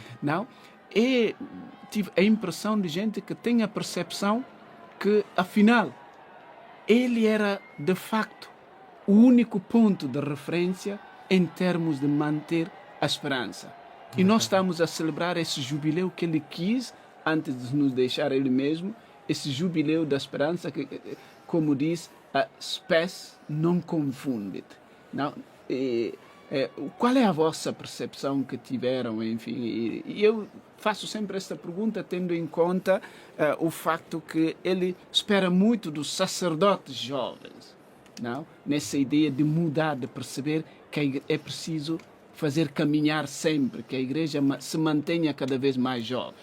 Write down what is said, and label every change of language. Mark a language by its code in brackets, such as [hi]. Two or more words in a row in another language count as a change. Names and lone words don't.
[pt] Não, tive a impressão de gente que tem a percepção que, afinal, ele era, de facto, o único ponto de referência em termos de manter a esperança. E nós estamos a celebrar esse jubileu que ele quis, antes de nos deixar ele mesmo, esse jubileu da esperança que, como diz, a [la] spes non confundit. [pt] Não? Qual é a vossa percepção que tiveram, enfim? E eu faço sempre esta pergunta tendo em conta o facto que ele espera muito dos sacerdotes jovens, não? Nessa ideia de mudar, de perceber que é preciso fazer caminhar sempre, que a igreja se mantenha cada vez mais jovem.